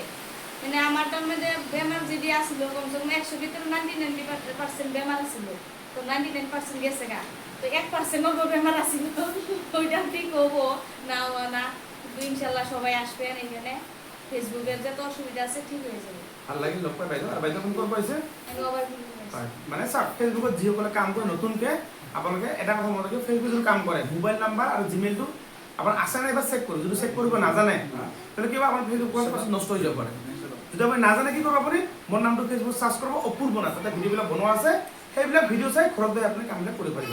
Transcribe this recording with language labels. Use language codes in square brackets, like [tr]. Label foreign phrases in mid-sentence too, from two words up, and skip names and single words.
[bn] মানে আমারটার মধ্যে বেমার যদি আসলো কমসে কম 100 ভিতরে 99% বেমার ছিল, তো 99% গেছে গা, তো 1% অল্প বেমার আসছিল, তো ওইটা ঠিক হবো না না, কিন্তু ইনশাল্লাহ সবাই আসবেন এখানে, ফেসবুকের যত অসুবিধা আছে ঠিক হয়ে যাবে। [as] ভাল লাগিল লগ পাই বাইদেউ। আৰু বাইদেউ ফোন কৰিব পাৰিছে আমি আবার মানে চাওক ফেচবুকত যিসকলে কাম কৰে নতুনকৈ আপোনালোকে এটা কথা মনত ৰাখিব, ফেচবুকত কাম কৰে মোবাইল নাম্বাৰ আৰু জিমেইলটো আপোনাৰ আছে নাই এবাৰ চেক কৰিব। যদি চেক কৰিব নাজানে তাহলে কিবা আপোনাৰ ফেচবুক পাছত নষ্ট হৈ যাব পাৰে। যদি আপুনি নাজানে কি কৰিব, আপুনি মোৰ নামটো ফেচবুক চাৰ্চ কৰিব অপূৰ্ব নাথ, তাতে ভিডিঅ'বিলাক বনোৱা আছে, সেইবিলাক ভিডিঅ' চাই ঘৰত গৈ আপুনি কামবিলাক কৰিব পাৰিব।